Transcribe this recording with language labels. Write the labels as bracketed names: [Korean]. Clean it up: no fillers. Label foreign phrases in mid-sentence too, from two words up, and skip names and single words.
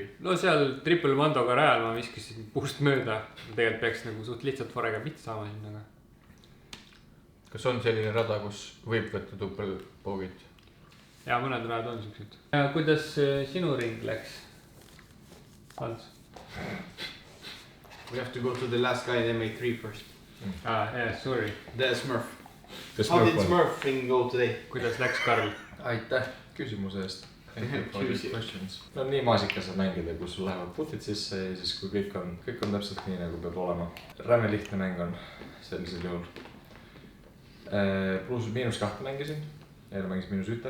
[Estonian] No seal triple Mondoga rajal ma viskisin puust mööda. Tegelikult peaks nagu suht lihtsalt forega mitte saama sinna, aga... Kas on selline rada, kus võib võtta tupelpoogit? Ja mõned rajad on siuksed. Ja kuidas sinu ring läks? Hans? [English] We have to go to the last guy in MA3 first. Yeah, sorry. The Smurf. How did Smurf thing go today? [Estonian] Kuidas läks, Karl? Aitäh küsimuse eest. Küsimus. No nii maasikas on mängida, kus sul lähevad putid sisse ja siis kui kõik on täpselt nii nagu peab olema. Räme lihtne mäng on sellisel juhul. Pluus -2 mängisin, eile mängisin -1.